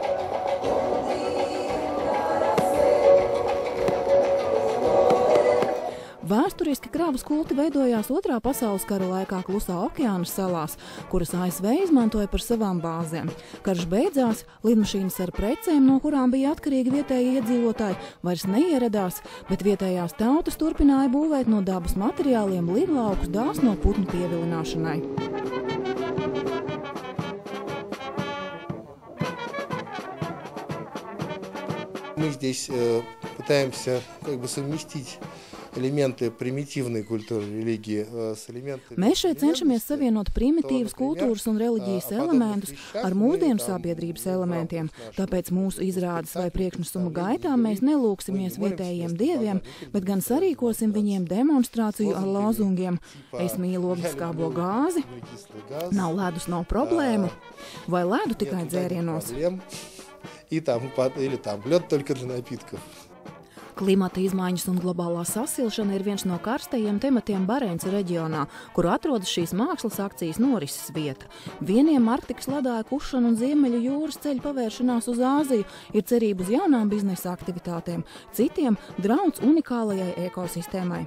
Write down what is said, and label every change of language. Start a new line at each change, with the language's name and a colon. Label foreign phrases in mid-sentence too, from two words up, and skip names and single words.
Latvian: Vēsturiski kravas kulti veidojās Otrā pasaules kara laikā Klusā okeāna salās, kuras ASV izmantoja par savām bāzēm. Karš beidzās, lidmašīnas ar precēm, no kurām bija atkarīgi vietēji iedzīvotāji, vairs neieradās, bet vietējās tautas turpināja būvēt no dabas materiāliem lidlaukus dāsno putnu pievilināšanai.
Russian: Мы здесь пытаемся совместить элементы примитивной культуры, религии с элементами.
Latvian: Mēs šeit cenšamies savienot primitīvas kultūras un reliģijas elementus ar mūsdienu sabiedrības elementiem. Tāpēc mūsu izrādes vai priekšnesuma gaitā mēs nelūksimies vietējiem dieviem, bet gan sarīkosim viņiem demonstrāciju ar lozungiem. Es mīlu ogliskābo gāzi, nav ledus, nav problēmu, vai ledu tikai dzērienos.
Russian: Или там лед только для напитков.
Latvian: Klimata izmaiņas un globālā sasilšana ir viens no karstajiem tematiem Barentsa reģionā, kur atrodas šīs mākslas akcijas norises vieta. Vieniem Arktikas ledāja kušana un Ziemeļu jūras ceļa pavēršanās uz Āziju ir cerība uz jaunām biznesa aktivitātēm, citiem drauds unikālajai ekosistēmai.